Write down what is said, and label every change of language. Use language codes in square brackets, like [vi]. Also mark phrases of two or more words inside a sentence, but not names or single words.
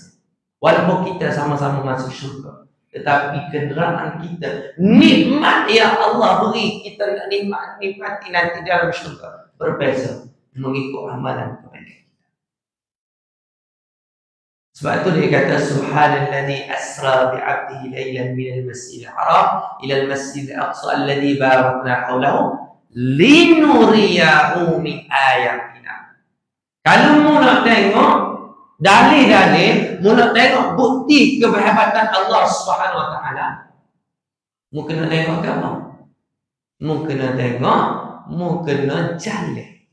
[ms] Walaupun kita sama-sama masuk syurga, tetapi kenderaan kita, nikmat yang Allah beri, kita nak nikmati nanti dalam syurga, berbeza mengikut amalan kepada kita. Sebab itu dia kata [ar] سبحان الذي أسرى بعبده ليلا من المسجد الحرام إلى المسجد الأقصى الذي باركنا حوله لنريه من آياتنا. [ms] Kalau mu nak tengok dalil-dalil, mu nak tengok bukti kehebatan Allah [ar] سبحانه وتعالى, [ms] mu kena tengok apa? Mu kena tengok, mu kena jalan.